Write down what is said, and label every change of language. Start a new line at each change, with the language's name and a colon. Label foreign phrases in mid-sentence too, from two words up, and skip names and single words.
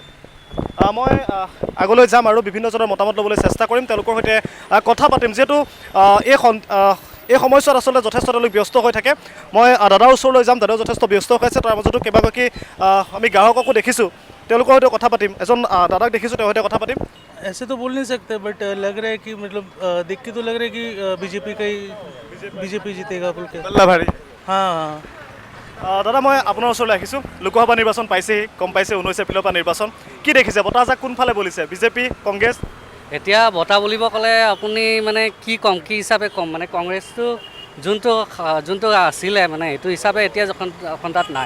Assamese: মই আগলৈ যাম আৰু বিভিন্নজনৰ মতামত ল'বলৈ চেষ্টা কৰিম, তেওঁলোকৰ সৈতে কথা পাতিম। যিহেতু এই সময়ছোৱাত আচলতে যথেষ্ট তেওঁলোক ব্যস্ত হৈ থাকে। মই দাদাৰ ওচৰলৈ যাম, দাদাও যথেষ্ট ব্যস্ত হৈ আছে। তাৰ মাজতো কেইবাগৰাকী আমি গ্ৰাহককো দেখিছোঁ, তেওঁলোকৰ সৈতে কথা পাতিম। এজন দাদাক দেখিছোঁ, তেওঁৰ সৈতে কথা পাতিম।
Hindi: ऐसे तो बोल नहीं सकते बट लग रहा है कि मतलब देख के तो लग रहा है कि बीजेपी का ही बीजेपी जीतेगा बोल के।
Assamese: ভাৰী हाँ দাদা, মই আপোনাৰ ওচৰলৈ আহিছোঁ। লোকসভা নিৰ্বাচন পাইছেহি, গম পাইছে 19 এপ্ৰিলৰ পৰা নিৰ্বাচন। কি দেখিছে? বতাহজাক কোনফালে বলিছে? বিজেপি, কংগ্ৰেছ? এতিয়া বঁটা বুলিব ক'লে আপুনি মানে কি ক'ম, কি হিচাপে ক'ম, মানে কংগ্ৰেছটো যোনটো আছিলে মানে এইটো হিচাপে এতিয়া এখন তাত নাই।